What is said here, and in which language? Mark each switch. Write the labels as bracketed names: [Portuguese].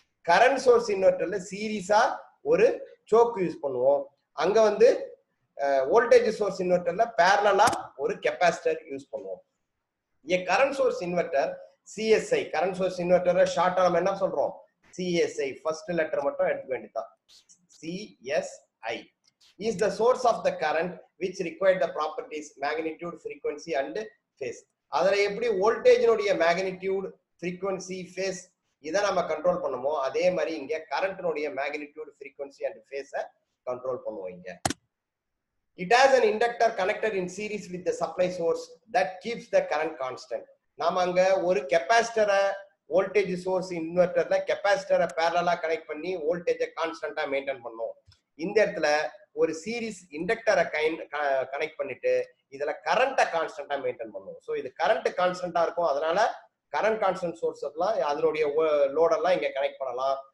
[Tamil] Current source இன்வெர்டர்ல சீரீஸா ஒரு choke use பண்ணுவோம். அங்க வந்து வோல்டேஜ் சோர்ஸ் இன்வெர்டர்ல பேரலா ஒரு கெப்பாசிட்டர் யூஸ் பண்ணுவோம். Current source inverter CSI, current source inverter ஷார்ட்டா நம்ம என்ன சொல்றோம், சிஎஸ்ஐ ஃபர்ஸ்ட் லெட்டர் மட்டும் எடுக்க வேண்டியதான். [English] CSI is the source of the current which required the properties magnitude, frequency and phase. [Tamil] அதுல எப்படி வோல்டேஜ்னுடைய மேக்னிடியூட், frequency, phase இதை நம்ம கண்ட்ரோல் பண்ணுமோ அதே மாதிரி இங்க கரண்ட்னுடைய magnitude, frequency and phase control பண்ணுவோம். இங்க [English] it has an inductor connected in series with the supply source that keeps the current constant. [Tamil] நாம அங்க ஒரு கெபாசிட்டரை வோல்டேஜ் சோர்ஸ் இன்வெர்டர்ல கெபாசிட்டரை பேரலா கனெக்ட் பண்ணி வோல்டேஜை கான்ஸ்டன்டா மெயின்டைன் பண்ணோம். இந்த இடத்துல ஒரு சீரிஸ் இண்டக்டரை கனெக்ட் பண்ணிட்டு இதுல கரண்ட்டை கான்ஸ்டன்டா மெயின்டைன் பண்ணுவோம். ஸோ இது கரண்ட் கான்ஸ்டன்டா இருக்கும். அதனால கரண்ட் கான்ஸ்டன்ட் சோர்ஸ் எல்லாம் அதனுடைய லோடெல்லாம் இங்க கனெக்ட் பண்ணலாம்.